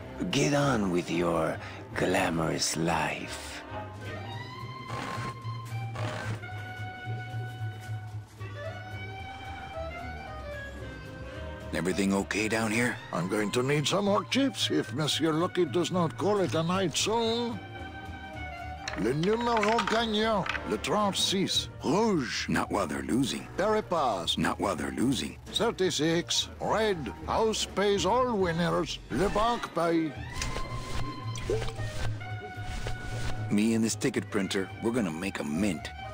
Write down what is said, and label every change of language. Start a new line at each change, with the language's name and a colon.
English: Get on with your glamorous life. Everything okay down here? I'm going to need some more chips if Monsieur Lucky does not call it a night soon.
French: Le numéro gagnant, le 36, rouge.
English: Not while they're losing. Peripass, Not while they're losing. 36, red. House pays all winners.
French: Le banque paye.
English: Me and this ticket printer, we're gonna make a mint.